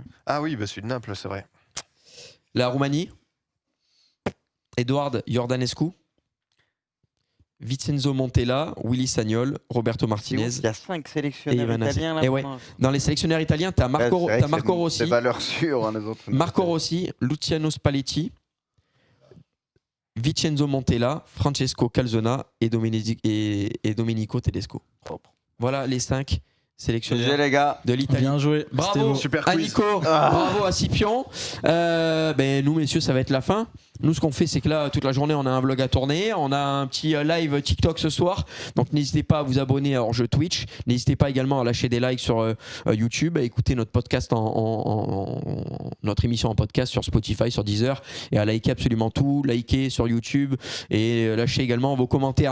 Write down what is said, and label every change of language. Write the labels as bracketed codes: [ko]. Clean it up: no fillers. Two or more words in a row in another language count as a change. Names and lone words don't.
[fr] Ah oui, bah celui de Naples, c'est vrai. La Roumanie. Eduard Iordanescu. Vincenzo Montella, Willy Sagnol, Roberto Martinez. Il y a 5 sélectionneurs Ivan Assi. italiens là. Et ouais. Dans les sélectionneurs italiens, tu as Marco Rossi. C'est valeur sûre, hein, les autres. Marco Rossi, Luciano Spalletti, Vincenzo Montella, Francesco Calzona et Domenico Tedesco. Propre. Voilà les 5 sélectionneurs GG les gars. de l'Italie. Bien joué. Bravo C'était beau. Super à quiz. Nico, bravo à Scipion. Nous messieurs, ça va être la fin. Nous, ce qu'on fait, c'est que là, toute la journée, on a un vlog à tourner, on a un petit live TikTok ce soir. Donc n'hésitez pas à vous abonner à hors-jeu Twitch. N'hésitez pas également à lâcher des likes sur YouTube, à écouter notre podcast notre émission en podcast sur Spotify, sur Deezer, et à liker absolument tout, liker sur YouTube et lâcher également vos commentaires.